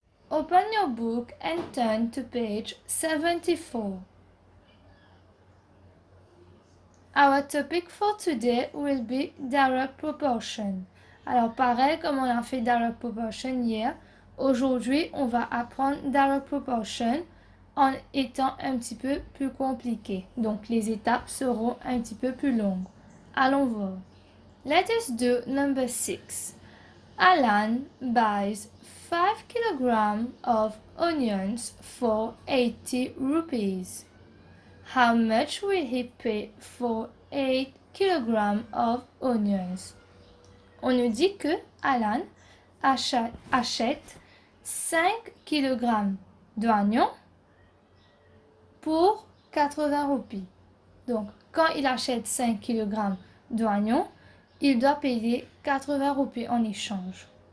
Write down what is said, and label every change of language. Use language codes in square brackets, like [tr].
[en] Open your book and turn to page 74. Our topic for today will be direct proportion. [fr] Alors pareil comme on a fait direct proportion hier, aujourd'hui on va apprendre direct proportion en étant un petit peu plus compliqué. Donc les étapes seront un petit peu plus longues. Allons voir. [en] Let us do number 6. Alan buys 5 kilograms of onions for 80 rupees. How much will he pay for 8 kilograms of onions? [fr] On nous dit que Alan achète 5 kg d'oignons pour 80 roupies. Donc, quand il achète 5 kg d'oignons, il doit payer 80 roupies en échange.